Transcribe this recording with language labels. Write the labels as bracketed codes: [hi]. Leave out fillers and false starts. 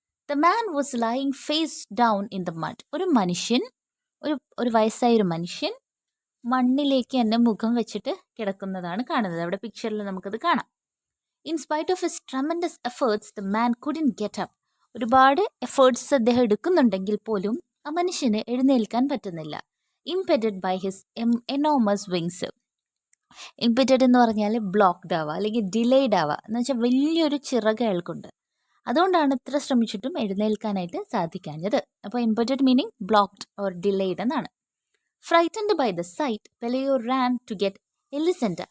[en] The man was lying face down in the mud. [ml] ഒരു മനുഷ്യൻ, ഒരു വയസ്സായൊരു മനുഷ്യൻ മണ്ണിലേക്ക് തന്നെ മുഖം വെച്ചിട്ട് കിടക്കുന്നതാണ് കാണുന്നത്. അവിടെ പിക്ചറിൽ നമുക്കത് കാണാം. [en] In spite of his tremendous efforts the man couldn't get up. [ml] ഒരുപാട് എഫേർട്സ് അദ്ദേഹം എടുക്കുന്നുണ്ടെങ്കിൽ പോലും ആ മനുഷ്യന് എഴുന്നേൽക്കാൻ പറ്റുന്നില്ല. [en] impeded by his enormous wings. [ml] ഇംപെറ്റഡ് എന്ന് പറഞ്ഞാൽ ബ്ലോക്ക്ഡ് ആവുക അല്ലെങ്കിൽ ഡിലേഡ് ആവുക എന്ന് വെച്ചാൽ വലിയൊരു ചിറക് അയാൾക്കുണ്ട്. അതുകൊണ്ടാണ് ഇത്ര ശ്രമിച്ചിട്ടും എഴുന്നേൽക്കാനായിട്ട് സാധിക്കാഞ്ഞത്. അപ്പോൾ [en] impeded meaning blocked or delayed [ml] എന്നാണ്. [en] Frightened by the sight Pelayo ran to get Elisenda.